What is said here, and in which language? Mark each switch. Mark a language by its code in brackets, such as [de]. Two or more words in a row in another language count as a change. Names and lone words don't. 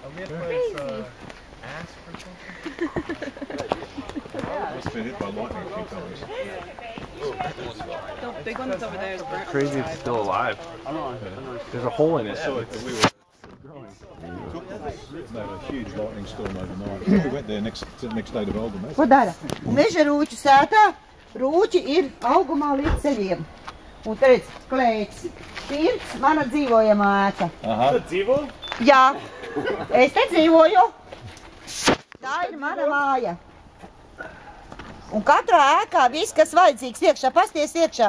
[en] Asp or something? Must been hit by lightning a few times. The big one that's over there is burnt. Crazy it's still alive. There's a hole in it. They had a huge lightning storm overnight. We went there next day to Oldham. [lv] Ko dara? Meža rūķu sētā, rūķi ir augumā līdz ceļiem. Un te redz, klēts, pirts, mana dzīvojamā ēka. Aha. Tu dzīvo? Jā, es te dzīvoju. Tā ir mana māja. Un katrā ēkā viss, kas vajadzīgs iekšā, pasties iekšā.